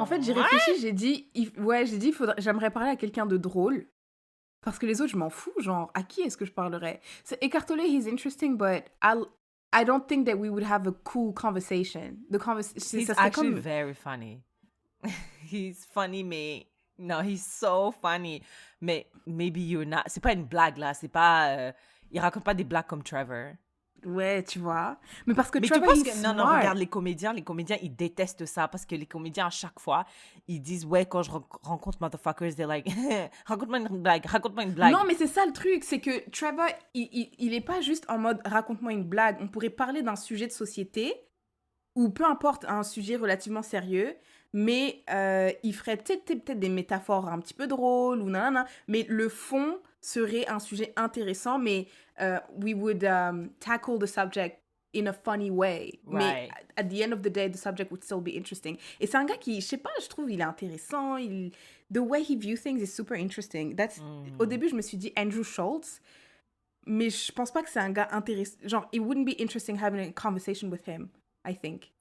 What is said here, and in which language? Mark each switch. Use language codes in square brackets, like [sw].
[fr] En fait, j'ai réfléchi, j'ai dit, j'aimerais parler à quelqu'un de drôle. Parce que les autres, je m'en fous. Genre, à qui est-ce que je parlerais? [en] C'est Écartelé, he's interesting, but I don't think that we would have a cool conversation. He's actually very funny. He's funny, mais... No, he's so funny. Mais maybe you're not... [fr] C'est pas une blague, là. C'est pas... Il raconte pas des blagues comme Trevor. Ouais, tu vois. Mais parce que Mais [en] Trevor, [fr] tu penses [en] he's [fr] que... Non, [en] smart. [fr] regarde, les comédiens, ils détestent ça parce que les comédiens, à chaque fois, ils disent, ouais, quand je rencontre [en] motherfuckers, they're like, [fr] raconte-moi une blague. Non, mais c'est ça le truc, c'est que Trevor, il est pas juste en mode raconte-moi une blague. On pourrait parler d'un sujet de société ou peu importe, un sujet relativement sérieux, mais il ferait peut-être des métaphores un petit peu drôles ou nanana, mais le fond serait un sujet intéressant, mais [en] we would tackle the subject in a funny way. Right. Mais at the end of the day, the subject would still be interesting. [fr] Et c'est un gars qui, je sais pas, je trouve il est intéressant. [en] The way he views things is super interesting. [fr] Au début, je me suis dit Andrew Schultz, mais je pense pas que c'est un gars intéressant. [en] Genre, it wouldn't be interesting having a conversation with him, I think.